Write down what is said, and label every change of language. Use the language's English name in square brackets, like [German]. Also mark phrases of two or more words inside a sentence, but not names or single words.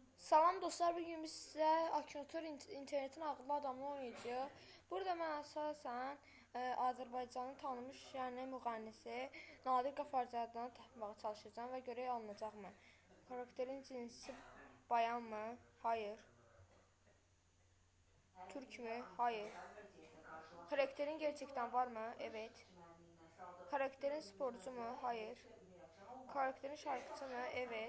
[Azerbaijani] Salam dostlar, bugün biz sizə Akinator internetin ağıllı adamını oynayacağıq. Burada mən əsasən Azərbaycanın tanınmış yəni müğənnisi Nadir Qafarzadanı tapmağa çalışacağım və görək alınacaqmı? [Turkish] Karakterin cinsi bayan mı? Hayır. Türk mü? Hayır. Karakterin gerçekten var mı? Evet. Karakterin sporcu mu? Hayır. Karakterin şarkıcı mı? Evet.